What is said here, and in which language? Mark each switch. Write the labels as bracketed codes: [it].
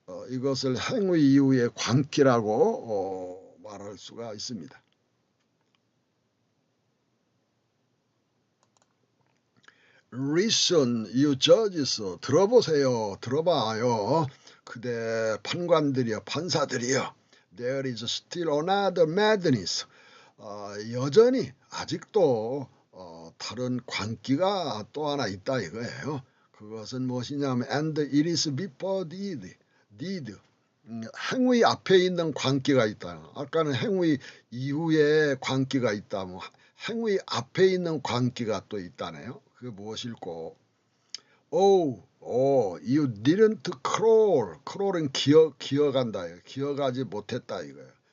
[ko] 이것을 행위 이후의 광기라고 말할 수가 있습니다. [en] Listen, you judges. [ko] 들어보세요. 들어봐요. 그대 판관들이여, 판사들이여. [en] There is still another madness. [ko] 여전히 아직도 다른 광기가 또 하나 있다 이거예요. 그것은 무엇이냐면 [en] and it is before deed. [ko] 행위 앞에 있는 광기가 있다. 아까는 행위 이후에 광기가 있다. 행위 앞에 있는 광기가 또 있다네요. 그게 무엇일꼬? [en] You didn't crawl. [ko] crawl은 기어간다. 기어가지 못했다 이거예요.